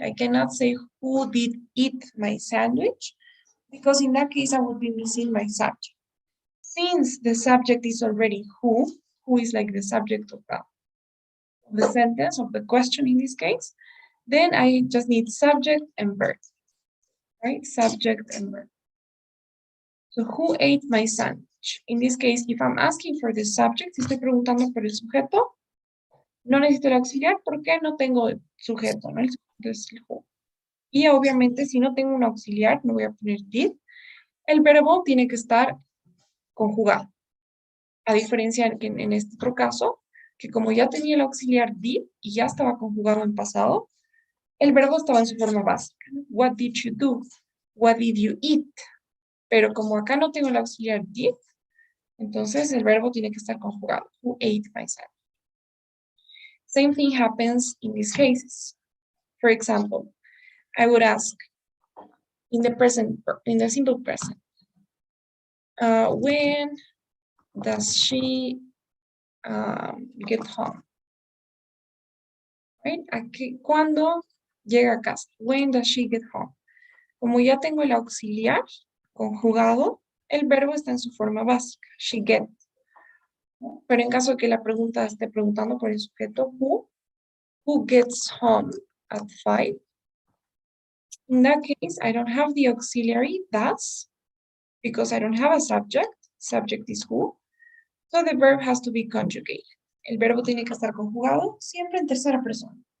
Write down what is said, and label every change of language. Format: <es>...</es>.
<en>I cannot say who did eat my sandwich, because in that case, I would be missing my subject. Since the subject is already who is like the subject of the sentence, of the question in this case, then I just need subject and verb, right? Subject and verb. So who ate my sandwich? In this case, if I'm asking for the subject,</en> <es>si estoy preguntando por el sujeto, no necesito el auxiliar porque no tengo el sujeto, ¿no? El sujeto es el who. Y obviamente, si no tengo un auxiliar, no voy a poner did. El verbo tiene que estar conjugado. A diferencia en este otro caso, que como ya tenía el auxiliar did y ya estaba conjugado en pasado, el verbo estaba en su forma básica.</es> <en>What did you do? What did you eat?</en> <es>Pero como acá no tengo el auxiliar did, entonces el verbo tiene que estar conjugado.</es> <en>Who ate my sandwich? Same thing happens in these cases. For example, I would ask in the simple present, when does she get home? Right?</en> <es>¿Cuándo llega a casa?</es> <en>When does she get home?</en> <es>Como ya tengo el auxiliar conjugado, el verbo está en su forma básica,</es> <en>she get.</en> <es>Pero en caso de que la pregunta esté preguntando por el sujeto</es> <en>who gets home at 5? In that case, I don't have the auxiliary does, because I don't have a subject. Subject is who. So the verb has to be conjugated.</en> <es>El verbo tiene que estar conjugado siempre en tercera persona.</es>